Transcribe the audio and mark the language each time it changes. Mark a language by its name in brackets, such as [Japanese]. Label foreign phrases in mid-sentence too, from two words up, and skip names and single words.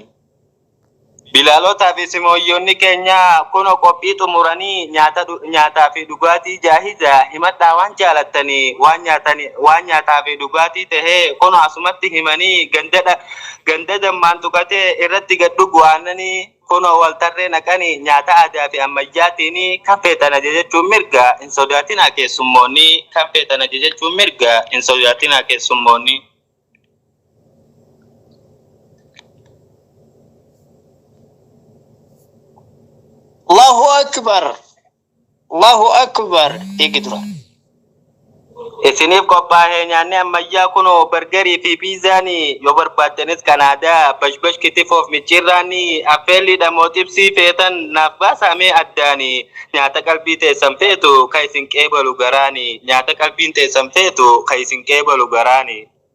[Oromo] Bilaalota fi simooyyoonni keenya kuno qophii xumuranii nyaataa fi dhugaatii jaahiza himadhaa waan jaalattanii waan nyaataa fi dhugaatii tahee kuno asumatti himanii ganda dammaan tuqatee irratti gad dhugu waannanii kuno waltarree naqanii nyaata aadaa fi ammayyaatiin kan feetan ajajachuun mirga hin sodaatinaa keessummoonni kan feetan ajajachuun mirga hin sodaatinaa keessummoonni. [Arabic] الله أكبر الله أكبر يقدر. [Oromo] Isiniif qophaa'ee nyaanni ammayyaa kunoo bargarii fi piizaanii yoo barbaaddanis kan aadaa bashbash kitifoof micciirraanii affeelliidha moo xibsii feetan naaf baasamee addaanii nyaata qalbii teessan feetu kan isin qeebalu garaanii nyaata qalbiin teessan feetu kan isin qeebalu garaanii.